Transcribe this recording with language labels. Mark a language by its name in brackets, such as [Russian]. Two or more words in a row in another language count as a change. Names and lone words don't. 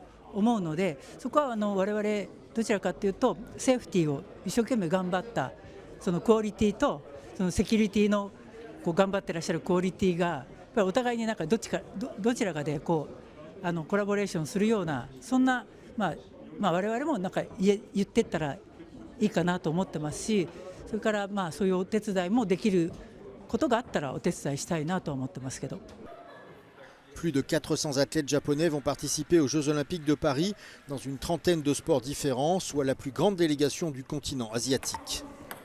[Japanese] 思うので、そこは我々どちらかというとセーフティーを一生懸命頑張ったそのクオリティとそのセキュリティの頑張ってらっしゃるクオリティがやっぱりお互いになんかどちらかでコラボレーションするようなそんな我々もなんか言ってったらいいかなと思ってますし、それからそういうお手伝いもできることがあったらお手伝いしたいなと思ってますけど。 [French] Plus de 400 athlètes japonais vont participer aux Jeux Olympiques de Paris dans une trentaine de sports différents, soit la plus grande délégation du continent asiatique.